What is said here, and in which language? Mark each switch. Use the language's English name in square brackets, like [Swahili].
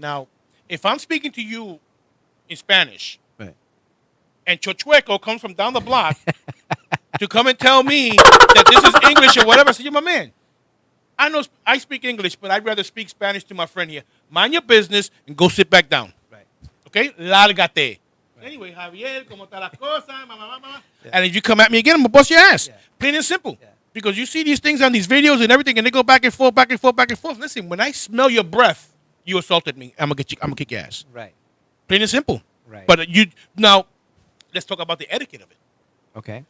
[English] Now, if I'm speaking to you in Spanish, Right. and Chochueco comes from down the block to come and tell me that this is English or whatever, I say, you're my man. I know I speak English, but I'd rather speak Spanish to my friend here. Mind your business and go sit back down. Right. Okay? [Spanish] Lárgate. Anyway, Javier, ¿cómo está la cosa? [English] And if you come at me again, I'm going to bust your ass. Yeah. Plain and simple. Yeah. Because you see these things on these videos and everything, and they go back and forth, back and forth, back and forth. Listen, when I smell your breath, you assaulted me. I'm gonna kick your ass. Right. Plain and simple. Right. But you now, let's talk about the etiquette of it. Okay.